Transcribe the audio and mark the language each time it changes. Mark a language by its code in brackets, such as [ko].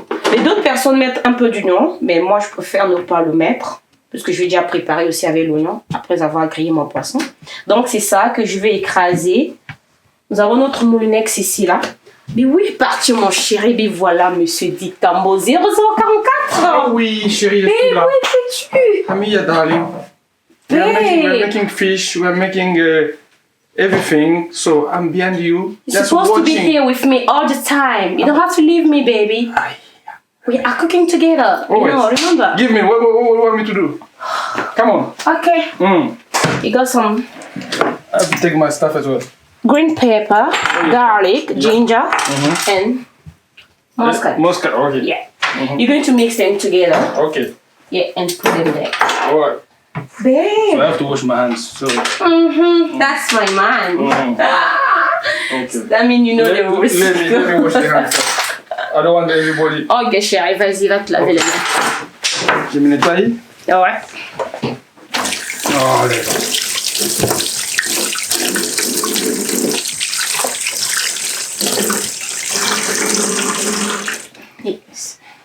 [fr] Mais d'autres personnes mettent un peu d'oignon, mais moi je préfère ne pas le mettre parce que je vais déjà préparer aussi avec l'oignon après avoir grillé mon poisson. Donc c'est ça que je vais écraser. Nous avons notre moulinex ici là. Mais oui, parti mon chéri, mais voilà monsieur Dictambo 0044. Ah oui, chérie, je suis là. Mais où es-tu? [en] Amia, darling. We're making fish, we're making everything, so I'm behind you. You're supposed to be here with me all the time. You don't have to leave me, baby. We are cooking together. Always. You know, remember? Give me, what do you want me to do? Come on. Okay. You got some I have to take my stuff as well. green pepper, garlic, ginger, and mustard. Mustard, okay. Yeah. You're going to mix them together. Okay. Yeah, and put them there. Alright. Babe. So I have to wash my hands, so. That's my man. Okay. That means you know the rules. Let me wash the hands first. I don't want everybody. [fr] Ok, chérie, vas-y, va te laver les mains. Je me nettoie. Ouais. Oh, là. [en] Yes.